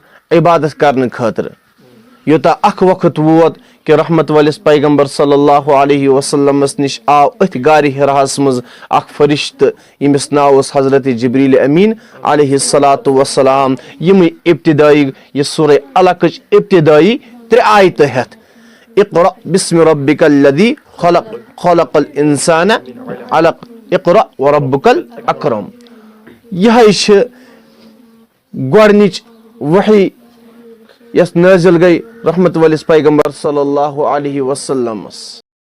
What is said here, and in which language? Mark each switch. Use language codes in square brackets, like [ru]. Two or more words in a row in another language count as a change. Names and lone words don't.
[ks] عبادت کرنہٕ خٲطرٕ یوٗتاہ اکھ وقت ووت کہ رحمت وٲلِس پیغمبر [ar] صلی اللہ علیہ وسلمس [ks] نِش آو أتھۍ غارِ حِراہس منٛز اکھ فرشتہٕ ییٚمِس ناو اوس حضرت جبریٖل امیٖن [ar] علیہ الصلاۃ وسلام [ks] یِمٕے ابتدٲیی یہِ سورہ علقٕچ ابتدٲیی 3 آیتہٕ ہٮ۪تھ [ar] اقرأ بسم ربک الذی خلق خلق الانسان علق اقرأ وربک الاکرم [ks] یِہے چھِ گۄڈنِچ وحی یۄس نٲزِل گٔے رحمت وٲلِس پیغمبر [ar] صلی اللہ علیہ وسلمس